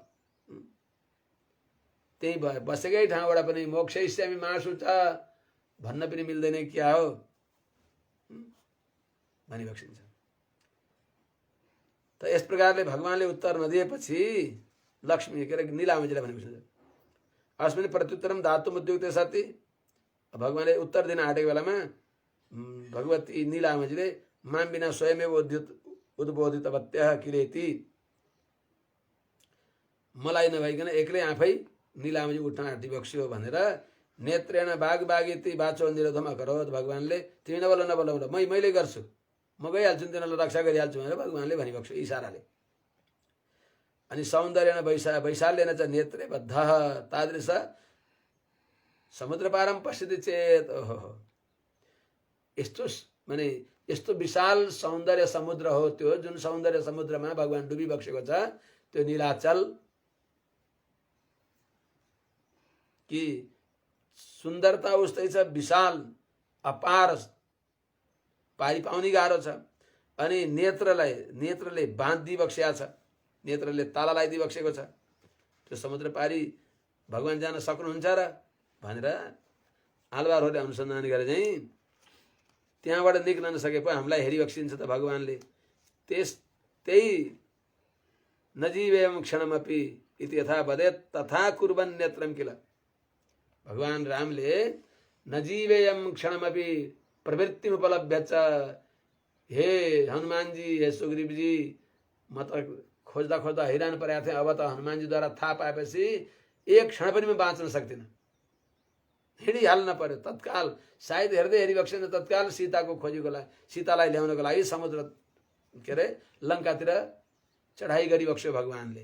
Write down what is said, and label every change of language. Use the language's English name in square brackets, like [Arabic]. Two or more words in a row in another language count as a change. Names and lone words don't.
[Nepali] त्यही बसेकै ठाउँबाट पनि [Sanskrit] मोक्षयिष्यामि मा शुच [Nepali] भन्न पनि मिल्दैन क्या हो भनिबक्सिन्छ। त यस प्रकारले भगवानले उत्तर नदिएपछि लक्ष्मी के अरे नीलामजीलाई भनेको [Sanskrit] अस्मिन् प्रत्युत्तरम धातुम उद्युक्ते सति [Nepali] भगवानले उत्तर दिन आँटेको बेलामा भगवती नीलामजीले [Sanskrit] माम बिना स्वयमेव उद्बोधितवत्यः किलेति [Nepali] मलाई नभइकन एक्लै आफै नीलामजी उठ्न आँटिबक्स्यो भनेर [Sanskrit] नेत्रेण बागबागेति बाचो निरोधम अकरोध [Nepali] भगवानले तिमी नबोल नबोल मैले गर्छु म गइहाल्छु तिनीहरूलाई रक्षा गरिहाल्छु भनेर भगवानले भनिबक्स्यो इसाराले। अनि [Sanskrit] सौन्दर्येण वैशाल्येन च नेत्रे बद्धः तादृश समुद्रपारम पश्यति चेत [Nepali] ओहो यस्तो माने यस्तो विशाल सौन्दर्य समुद्र हो त्यो जुन सौन्दर्य समुद्रमा भगवान डुबिबक्सेको छ त्यो नीलाचल कि सुन्दरता उस्तै छ विशाल अपार पारी पाउनी गाह्रो छ। अनि नेत्रले बाँधिबक्सेको छ नेत्रले ताला लगाइदिबक्सेको छ त्यो समुद्र पारी भगवान जान सक्नुहुन्छ र भनेर आलवारहरूले अनुसन्धान गरे चाहिँ त्यहाँबाट निक्लन नसके पो हामीलाई हेरिबक्सिन्छ त भगवानले त्यही [Sanskrit] नजीवेयम क्षणमपि इति यथा वदेत तथा कुर्वन् नेत्रम [Nepali] किल भगवान रामले [Sanskrit] नजीवेयम क्षणमपि [Nepali] प्रवृत्ति उपलब्ध छ हे हनुमानजी हे सुग्रीवजी म त खोज्दा खोज्दा हैरान परेको थिएँ अब त हनुमानजीद्वारा थाहा पाएपछि एक क्षण पनि म बाँच्न सक्दिनँ हिँडिहाल्न पर्यो तत्काल सायद हेर्दै हेरिबक्सेन तत्काल सीताको खोजीको लागि सीतालाई ल्याउनको लागि समुद्र के अरे लङ्कातिर चढाइ गरिबक्स्यो भगवानले।